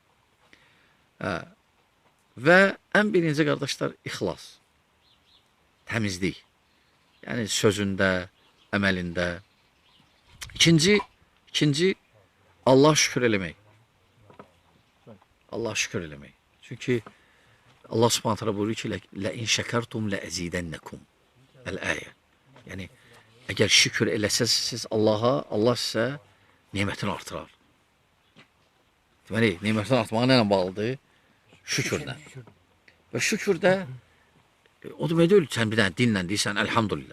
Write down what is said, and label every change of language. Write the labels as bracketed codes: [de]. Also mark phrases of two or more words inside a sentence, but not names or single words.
[az] Və ən birinci, qardaşlar, ixlas, təmizlik. Yəni, sözündə, əməlində. İkinci, Allah şükür eləmək. Allah şükür eləmək. Çünki Allah [ar] سبحانه وتعالى [az] buyurur ki, [ar] لَاِنْ شَكَرْتُمْ لَأَزِيدَنَّكُمْ Əl-Əyə. [az] Yəni, əgər şükür eləsəz siz Allaha, Allah sizə nemətini artırar. Deməli, nemətin artmağı nə ilə bağlıdır? Şükürlə. Və şükürdə, o demək deyil, sən bir dənə dinlə deyirsən, əlhamdülillah.